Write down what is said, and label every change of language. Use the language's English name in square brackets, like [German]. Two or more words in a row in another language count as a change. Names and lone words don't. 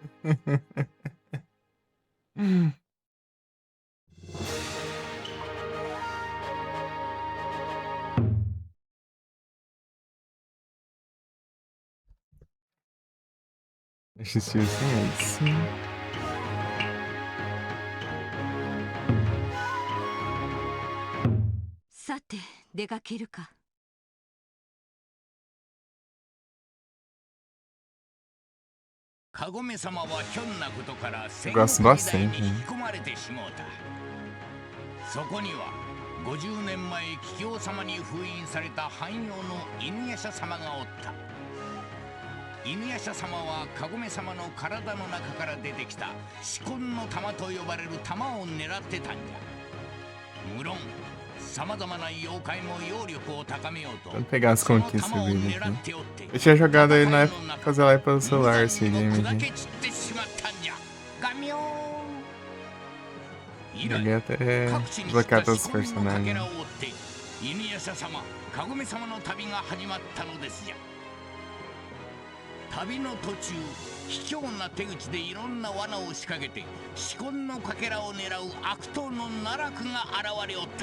[Portuguese] Assistiu assim, aí sim. [Japanese] Sate, 出かけるか。カゴメ様はひょんなことから戦 [Portuguese] Eu [Japanese] 国 [Portuguese] gosto [Japanese] 時代に [Portuguese] bastante, [Japanese] 引 [Portuguese] né? [Japanese] き込まれてしもうた。そこには50年前桔梗様に封印された汎用の犬夜叉様がおった。犬夜叉様はカゴメ様の体の中から出てきた四魂の玉と呼ばれる玉を狙ってたんじゃ。無論さまざまな妖怪の揚力を高めようと [Portuguese] Vamos pegar as [Japanese] その [Portuguese] conquistas [Japanese] 玉を [Portuguese] dele [Japanese] 狙っ [Portuguese] aqui. [Japanese] ておって [Portuguese] Eu tinha jogado ele na época que fazia live pelo celular esse [Japanese] 無 [Portuguese] game [Japanese] 残にも砕 [Portuguese] aqui. [Japanese] け散ってしまったんじゃ。ガミョーン。以 [Portuguese] Joguei [Japanese] 来 [Portuguese] até [Japanese] 各地に知っ [Portuguese] desbloquear [Japanese] た [Portuguese] todos [Japanese] 四 [Portuguese] os [Japanese] 魂のかけ [Portuguese] personagens. [Japanese] らを追って犬夜叉様、カゴメ様の旅が始まったのですじゃ。旅の途中、卑怯な手口でいろんな罠を仕掛けて四魂のかけらを狙う悪党の奈落が現れおった。